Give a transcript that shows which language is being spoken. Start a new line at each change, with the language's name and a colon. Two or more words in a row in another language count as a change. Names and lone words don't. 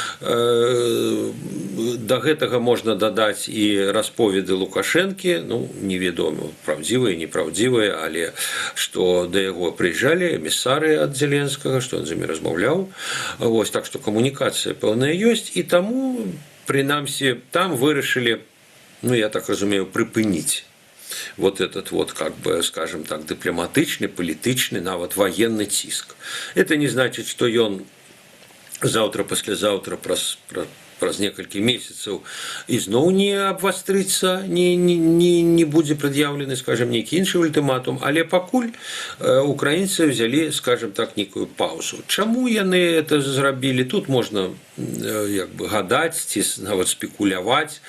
Belarusian: Да гэтага можна дадаць і расповеды Лукашэнкі, ну, невядома, праўдзівыя, непраўдзівыя, але што да яго прыязджалі эмісары ад Зеленскага, што ён з імі размаўляў. Вось, так што камунікацыя пэўная ёсць, і таму, прынамсі, там вырашылі, ну, я так разумею, прыпыніць
Russian: вот этот вот, как бы, скажем так, дипломатичный, политичный,
Belarusian: нават военный ціск.
Russian: Это не значит, что он завтра, послезавтра,
Belarusian: праз некалькі месяцаў ізноў не абвастрыцца, не будзе прад'яўлены, скажем, нейкі іншы ультыматум, але пакуль украінцы взялі,
Russian: скажем так, некую паузу.
Belarusian: Чаму яны это зрабілі? Тут можна як бы гадаць ці нават спекуляваць.